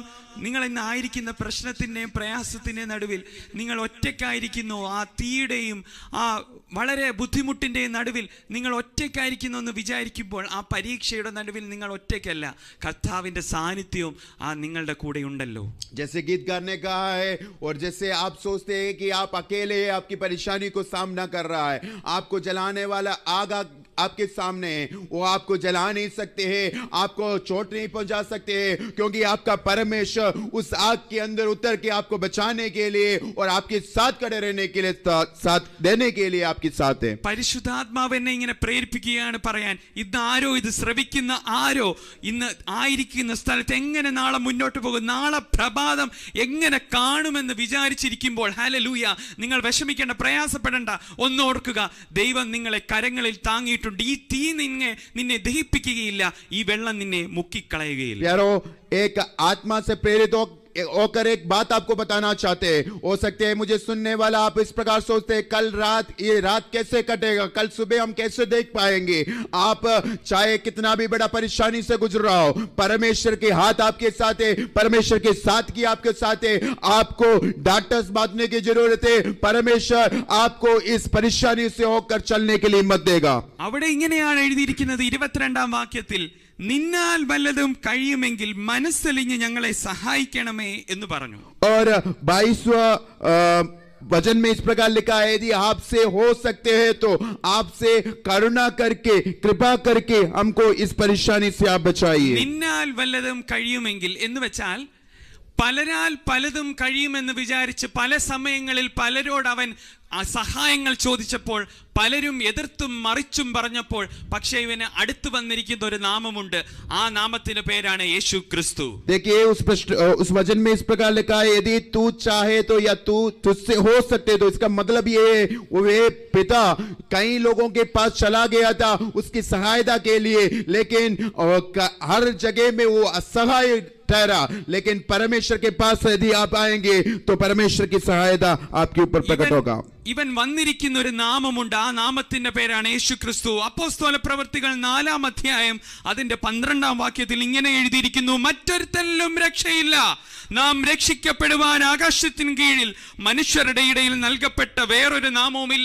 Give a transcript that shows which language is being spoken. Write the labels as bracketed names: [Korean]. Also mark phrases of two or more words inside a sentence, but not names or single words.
[Malayalam] നിങ്ങൾ ഇന്ന് ആയിരിക്കുന്ന പ്രശ്നത്തിൻ്റെയും പ്രയാസത്തിൻ്റെയും നടുവിൽ നിങ്ങൾ ഒറ്റയ്ക്കായിരിക്കുന്നു. ആ തീയുടെയും ആ വളരെ ബുദ്ധിമുട്ടിൻ്റെയും നടുവിൽ നിങ്ങൾ ഒറ്റയ്ക്കായിരിക്കുന്നു എന്ന് വിചാരിക്കുമ്പോൾ ആ പരീക്ഷയുടെ നടുവിൽ നിങ്ങൾ ഒറ്റയ്ക്കല്ല. കർത്താവിൻ്റെ സാന്നിധ്യവും ആ നിങ്ങളുടെ കൂടെ ഉണ്ടല്ലോ. [Hindi] जैसे गीतकार ने कहा है, और जैसे आप सोचते हैं कि आप अकेले हैं, आपकी परेशानी को सामना कर रहा है, आपको जलाने वाला आग आपके सामने है, वो आपको जला नहीं सकते हैं, आपको चोट नहीं पहुंचा सकते हैं, क्योंकि आपका परमेश्वर उस आग के अंदर उतर के आपको बचाने के लिए और आपके साथ खड़े रहने के लिए, साथ देने के लिए आपके साथ है. [Malayalam] പരിശുദ്ധാത്മാവ് എന്നെ ഇങ്ങനെ പ്രേരിപ്പിക്കുകയാണ് പറയാൻ. ഇന്ന് ആരോ, ഇത് ശ്രവിക്കുന്ന ആരോ ഇന്ന് ആയിരിക്കുന്ന സ്ഥലത്ത് എങ്ങനെ നാളെ മുന്നോട്ട് പോകും, നാളെ പ്രഭാതം എങ്ങനെ കാണുമെന്ന് വിചാരിച്ചിരിക്കുമ്പോൾ, ഹല്ലേലൂയ, നിങ്ങൾ വിഷമിക്കേണ്ട, പ്രയാസപ്പെടേണ്ട. ഒന്നോർക്കുക, ദൈവം നിങ്ങളെ കരങ്ങളിൽ താങ്ങിയിട്ടുണ്ട്. ഈ തീ നിന്നെ ദഹിപ്പിക്കുകയില്ല, ഈ വെള്ളം നിന്നെ മുക്കിക്കളയുകയില്ല. [Hindi] प्यारो, एक आत्मा से प्रेरित होकर एक बात आपको बताना चाहते हैं. हो सकते हैं मुझे सुनने वाला आप इस प्रकार सोचते हैं, कल रात, ये रात कैसे कटेगा, कल सुबह हम कैसे देख पाएंगे. आप चाहे कितना भी बड़ा परेशानी से गुजर रहा हो, परमेश्वर के हाथ आपके साथ है, परमेश्वर के साथ की आपके साथ है. आपको डांटस बांधने की जरूरत है. परमेश्वर आपको इस परेशानी से होकर चलने के लिए हिम्मत देगा. [Malayalam] അവിടെ ഇങ്ങനെയാണ് എഴുതിയിരിക്കുന്നത് 22-ാം വാക്യത്തിൽ, നിന്നാൽ വല്ലതും കഴിയുമെങ്കിൽ മനസ്സലിഞ്ഞ് ഞങ്ങളെ സഹായിക്കണമേ എന്ന് പറഞ്ഞു. [Hindi] और 22वां वचन में इस प्रकार लिखा है, यदि आपसे हो सकते हैं तो आपसे करुणा करके, कृपा करके हमको इस परेशानी से आप बचाइए. [Malayalam] നിന്നാൽ വല്ലതും കഴിയുമെങ്കിൽ എന്ന് വെച്ചാൽ പലരാൽ പലതും കഴിയുമെന്ന് വിചാരിച്ച് പല സമയങ്ങളിൽ പലരോട് അവൻ സഹായങ്ങൾ ചോദിച്ചപ്പോൾ പലരും എതിർത്തും മറിച്ചും പറഞ്ഞപ്പോൾ പക്ഷേ ഇവന് അടുത്ത് വന്നിരിക്കുന്ന ഒരു നാമമുണ്ട്. ആ നാമത്തിന്റെ പേരാണ് യേശു ക്രിസ്തു. [Hindi] देखिए उस वचन में इस प्रकार लिखा है, यदि तू चाहे तो या तू तुझसे हो सकते, तो इसका मतलब ये है वे पिता कई लोगों के पास चला गया था उसकी सहायता के लिए, लेकिन हर जगह में वो असहाय ठहरा. लेकिन परमेश्वर के पास यदि आप आएंगे तो परमेश्वर की सहायता आपके ऊपर प्रकट होगा. [Malayalam] ഇവൻ വന്നിരിക്കുന്ന ഒരു നാമമുണ്ട്. ആ നാമത്തിന്റെ പേരാണ് യേശു ക്രിസ്തു. അപ്പോസ്തല പ്രവൃത്തികൾ 4-ാം അധ്യായം അതിന്റെ 12-ാം വാക്യത്തിൽ ഇങ്ങനെ എഴുതിയിരിക്കുന്നു, മറ്റൊരുത്തനിലും രക്ഷയില്ല, നാം രക്ഷിക്കപ്പെടുവാൻ ആകാശത്തിന് കീഴിൽ മനുഷ്യരുടെ ഇടയിൽ നൽകപ്പെട്ട വേറൊരു നാമവുമില്ല.